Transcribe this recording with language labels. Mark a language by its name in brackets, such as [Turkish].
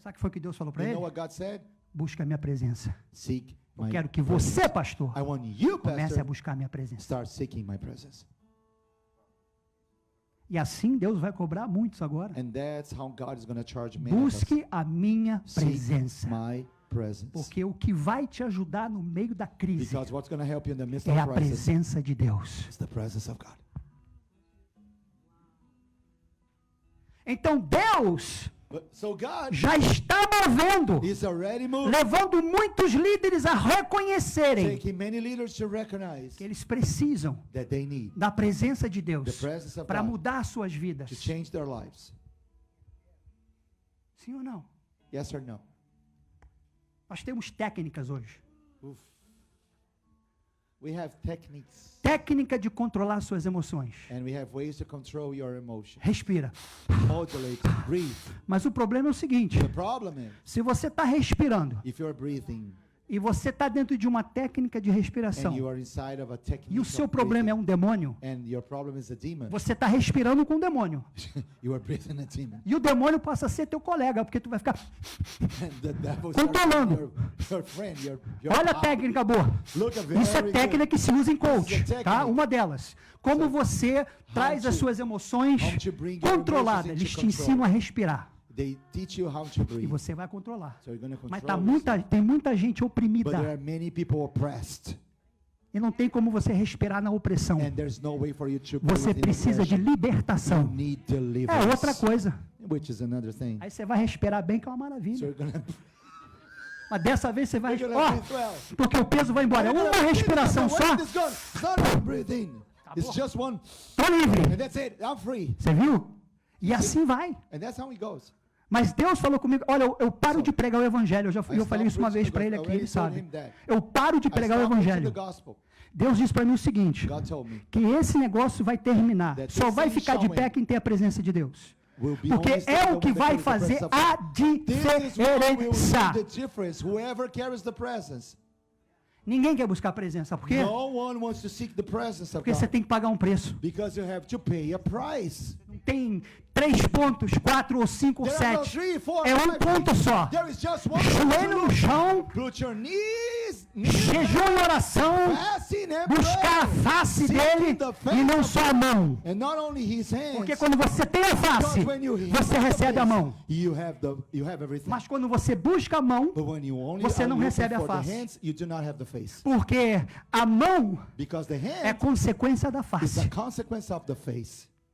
[Portuguese] Sabe o que foi que Deus falou para [English] You [Portuguese] ele? [English] know what God said? [Portuguese] Busca a minha presença. [English] Seek [Portuguese] Eu [English] my [Portuguese] quero que [English] presence. [Portuguese] você, pastor, [English] I want you, [Portuguese] comece a [English] pastor, [Portuguese] buscar a minha presença. [English] start seeking my presence. [Portuguese] E assim Deus vai cobrar muitos agora. [English] And that's how God is going to charge many of us. [Portuguese] Busque a minha [English] Seek [Portuguese] presença. [English] my presence. [Portuguese] Porque o que vai te ajudar no meio da crise [English] Because what's going to help you in the midst [Portuguese] é a [English] of crisis [Portuguese] presença de Deus. [English] is the presence of God. [Portuguese] Então Deus [English] So God [Portuguese] já está movendo, [English] is already moving, [Portuguese] levando muitos líderes a reconhecerem [English] taking many leaders to recognize [Portuguese] que eles precisam [English] that they need [Portuguese] da presença de [English] the [Portuguese] Deus [English] presence of [Portuguese] para [English] God [Portuguese] mudar suas vidas. [English] to change their lives. [Portuguese] Sim ou não? [English] Yes or no? [Portuguese] Nós temos técnicas hoje. [English] Oof. We have techniques [Portuguese] Técnica de controlar suas emoções. [English] and we have ways to control your emotions. [Portuguese] Respira. [English] Modulate, breathe. [Portuguese] Mas o problema é o seguinte: [English] The problem is, [Portuguese] se você está respirando [English] if you're breathing [Portuguese] e você está dentro de uma técnica de [English] and [Portuguese] respiração [English] you are inside of a technique [Portuguese] e o seu [English] of [Portuguese] problema é [English] breathing, [Portuguese] um demônio, [English] and your problem is a demon, [Portuguese] você está respirando com o demônio. [English] you are breathing a demon. [Portuguese] E o demônio passa a ser teu colega, porque tu vai ficar. [English] And the devil [Portuguese] Controlando. [English] starts your friend, your [Portuguese] Olha a [English] pal. [Portuguese] técnica boa. [English] Look at [Portuguese] Isso é [English] very [Portuguese] técnica [English] good. [Portuguese] que se usa em coach, [English] This is a [Portuguese] tá? [English] technique. [Portuguese] Uma delas. Como você traz as [English] to- [Portuguese] suas emoções [English] how to bring your [Portuguese] controladas. [English] emotions [Portuguese] Eles [English] into [Portuguese] te ensinam [English] control. [Portuguese] a respirar. [English] They teach you how to [Portuguese] E [English] breathe. [Portuguese] você vai controlar. [English] So you're going to [Portuguese] Mas [English] control yourself. [Portuguese] tem muita gente [English] But there [Portuguese] oprimida. [English] are many people oppressed, [Portuguese] E não tem como você respirar na opressão. [English] and there's no way for you to [Portuguese] Você [English] breathe in [Portuguese] precisa de [English] oppression. You [Portuguese] libertação. [English] need [Portuguese] É [English] deliverance, [Portuguese] outra coisa. [English] which is another thing. [Portuguese] Aí você vai respirar bem, que é uma [English] So [Portuguese] maravilha. [English] you're going to [Portuguese] Mas dessa vez você vai [English] you're [Portuguese] respirar. [English] gonna breathe well. [Portuguese] Porque o peso vai embora. É uma respiração só. [English] When it's gone, it's not one breathe in. It's [Portuguese] bom. [English] just one, [Portuguese] Tô livre. [English] and that's it. I'm free, [Portuguese] Você viu? E assim vai. [English] and that's how it goes. [Portuguese] Mas Deus falou comigo, olha, eu paro de pregar o evangelho. Eu [English] I [Portuguese] falei isso uma [English] stopped [Portuguese] vez para [English] preaching [Portuguese] ele [English] the [Portuguese] aqui, ele [English] gospel. I already told him that. [Portuguese] Eu paro de [English] I [Portuguese] pregar o [English] stopped preaching the [Portuguese] evangelho. [English] gospel. [Portuguese] Deus disse para mim o seguinte, [English] God told me [Portuguese] que esse negócio vai terminar. [English] That [Portuguese] Só [English] this [Portuguese] vai [English] thing [Portuguese] ficar de [English] shall [Portuguese] pé [English] end. [Portuguese] quem tem a presença de Deus. [English] will be [Portuguese] Porque [English] only [Portuguese] é o que [English] the [Portuguese] vai [English] presence [Portuguese] fazer [English] of [Portuguese] a [English] God. This is what will [Portuguese] diferença. [English] make the difference. Whoever carries the presence. [Portuguese] Ninguém quer buscar a presença. Sabe por quê? [English] No one wants to seek the presence of [Portuguese] Porque você [English] God. [Portuguese] tem que pagar um preço. [English] Because you have to pay a price. [Portuguese] Não tem 3 pontos, 4 ou 5 ou [English] There are no [Portuguese] 7. [English] 3, 4, [Portuguese] É um [English] 5 [Portuguese] ponto [English] things. [Portuguese] só. [English] There is just one. [Portuguese] Joelho no chão, [English] Put your knees [Portuguese] jejum e oração, [English] fasting and [Portuguese] buscar a [English] prayer, [Portuguese] face [English] seeking [Portuguese] dele [English] the face [Portuguese] e não [English] of [Portuguese] só a mão. [English] and not only his hands. [Portuguese] Porque quando você tem a face, [English] Because when you have [Portuguese] você [English] the [Portuguese] recebe a [English] face, [Portuguese] mão. [English] you have everything. [Portuguese] Mas quando você busca a mão, [English] But when you only [Portuguese] você [English] are [Portuguese] não [English] looking [Portuguese] recebe a [English] for the [Portuguese] face. [English] hands, you do not have the face. [Portuguese] porque a mão [English] Because the [Portuguese] é [English] hand [Portuguese] consequência da [English] is [Portuguese] face. [English] a consequence of the face.